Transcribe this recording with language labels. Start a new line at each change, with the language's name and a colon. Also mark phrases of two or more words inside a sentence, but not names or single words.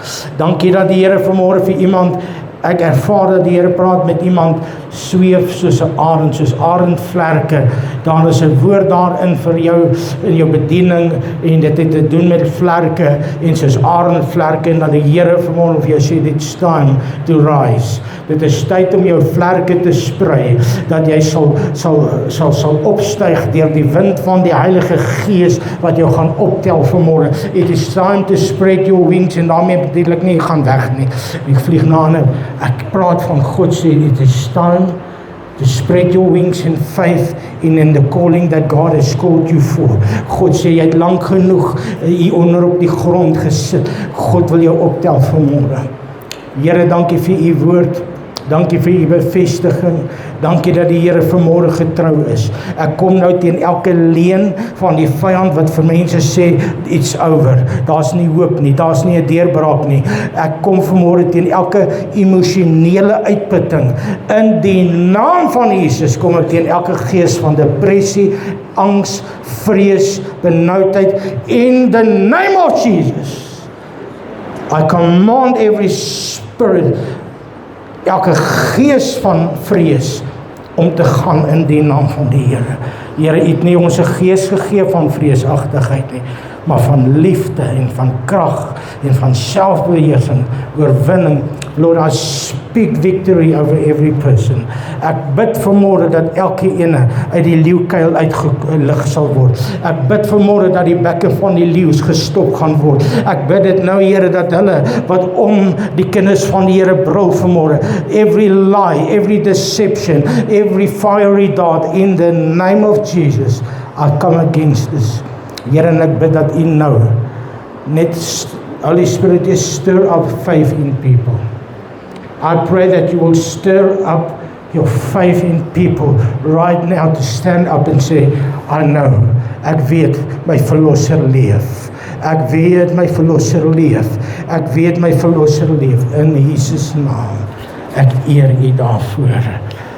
Afrikaans: Dankie dat die Here vanmôre vir iemand, ek ervaar dat die Here praat met iemand, sweef soos 'n arend, soos arendvlerke. Daar is 'n woord daarin vir jou in jou bediening, en dit het te doen met vlerke en soos arendvlerke, en dat die Here vanmôre vir jou sê,
English: it's time to rise.
Afrikaans: Dit is tyd om jou vlerke te sprei, dat jy sal opstyg deur die wind van die Heilige Gees wat jou gaan optel vanmôre.
English: It is time to spread your wings,
Afrikaans: en daarmee bedoel ek nie, jy gaan weg nie. Ek vlieg na ander. Ek praat van God sê,
English: it is time to spread your wings in faith in the calling that God has called you for.
Afrikaans: God sê, jy het lank genoeg hier onder op die grond gesit. God wil jou optel vanmôre. Here, dankie vir U woord. Dankie vir U bevestiging. Dankie dat die Here vanmôre getrou is. Ek kom nou teen elke leuen van die vyand wat vir mense sê, it's over. Daar's nie hoop nie, daar's nie 'n deurbraak nie. Ek kom vanmôre teen elke emosionele uitputting. In die naam van Jesus kom ek teen elke gees van depressie, angs, vrees, benoudheid.
English: In the name of Jesus, I command every spirit,
Afrikaans: elke gees van vrees, om te gaan in die naam van die Here. Here, U het nie ons 'n gees gegee van vreesagtigheid nie, maar van liefde en van krag en van selfbeheersing, oorwinning.
English: Lord, I speak victory over every person.
Afrikaans: Ek bid vanmôre dat elke ene uit die leeukuil uitgelig sal word. Ek bid vanmôre dat die bekke van die leeu's gestop gaan word. Ek bid dit nou, Here, dat hulle wat om die kinders van die Here brul vanmôre,
English: every lie, every deception, every fiery dart, in the name of Jesus, I come against this.
Afrikaans: Here, en ek bid dat U nou net,
English: Holy Spirit, is stir up faith in people. I pray that You will stir up your faith in people right now to stand up and say, I know,
Afrikaans: ek weet my verlosser leef. Ek weet my verlosser leef. Ek weet my verlosser leef. In Jesus naam, ek eer U daarvoor.